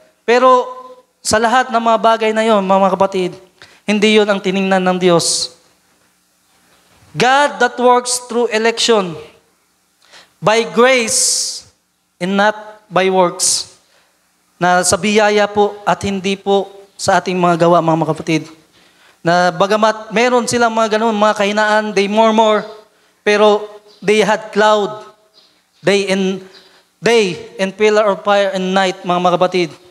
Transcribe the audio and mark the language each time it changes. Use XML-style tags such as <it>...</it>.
<tl>Pero sa lahat ng mga bagay na yon, mga kapatid, hindi yon ang tiningnan ng Diyos.</tl> <en>God that works through election, by grace and not by works.</en> <tl>Na sa biyaya po at hindi po sa ating mga gawa, mga kapatid. Na bagamat meron silang mga ganun, mga kahinaan,</tl> <en>they murmur,</en> <tl>pero</tl> <en>they had cloud, day and pillar of fire and night,</en> <tl>mga kapatid.</tl>